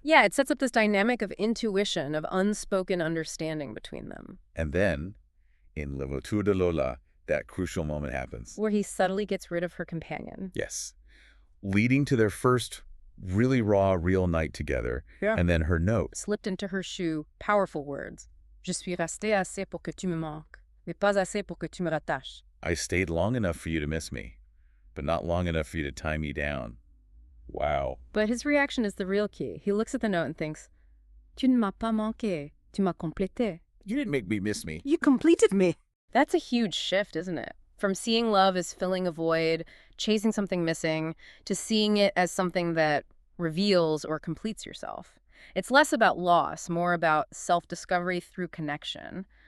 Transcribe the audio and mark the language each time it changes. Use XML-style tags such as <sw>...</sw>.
<en>Yeah, it sets up this dynamic of intuition, of unspoken understanding between them. And then, in Le Voiture de Lola, that crucial moment happens. Where he subtly gets rid of her companion. Yes. Leading to their first really raw, real night together. Yeah. And then her note. Slipped into her shoe, powerful words.</en> <fr>Je suis resté assez pour que tu me manques, mais pas assez pour que tu me rattaches.</fr> <en>I stayed long enough for you to miss me, but not long enough for you to tie me down. Wow. But his reaction is the real key. He looks at the note and thinks,</en> <fr>Tu ne m'as pas manqué, tu m'as complété.</fr> <en>You didn't make me miss me. You completed me. That's a huge shift, isn't it? From seeing love as filling a void, chasing something missing, to seeing it as something that reveals or completes yourself. It's less about loss, more about self-discovery through connection.</en>